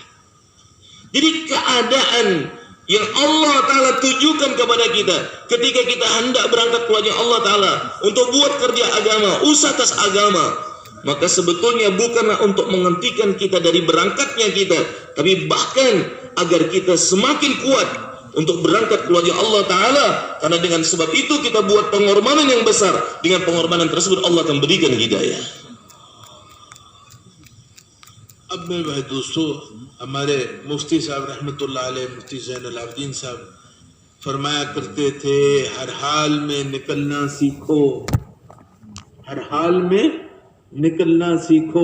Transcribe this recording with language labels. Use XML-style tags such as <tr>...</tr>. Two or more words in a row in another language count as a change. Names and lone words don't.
<id>Jadi keadaan yang</id> <ar>الله تعالى</ar> <id>tujukan kepada kita ketika kita hendak berangkat ke wajah</id> <ar>الله تعالى</ar> <id>untuk buat kerja agama, usaha atas agama, maka sebetulnya bukanlah untuk menghentikan kita dari berangkatnya kita, tapi bahkan agar kita semakin kuat untuk berangkat ke wajah</id> <ar>الله تعالى.</ar> <id>Karena dengan sebab itu kita buat pengorbanan yang besar. Dengan pengorbanan tersebut Allah akan berikan hidayah.</id> <hi>अब मैं भाई दोस्तों, हमारे मुफ्ती साहब</hi> <ar>رحمة الله عليه,</ar> <hi>मुफ्ती ज़ैनुल आबिदीन साहब फरमाया करते थे, हर हाल में निकलना सीखो, हर हाल में निकलना सीखो।</hi>